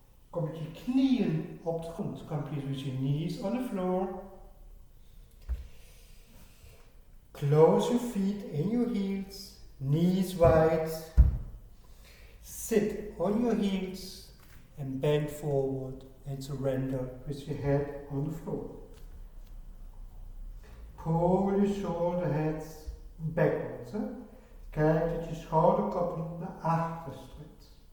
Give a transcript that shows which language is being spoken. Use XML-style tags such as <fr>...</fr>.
<nl>Kom met je knieën op de grond.</nl> <en>Come please with your knees on the floor. Close your feet in your heels, knees wide. Sit on your heels and bend forward and surrender with your head on the floor. Pull your shoulder heads backwards. Hè?</en> <nl>Kijk dat je schouderkoppen naar achter strekt.</nl>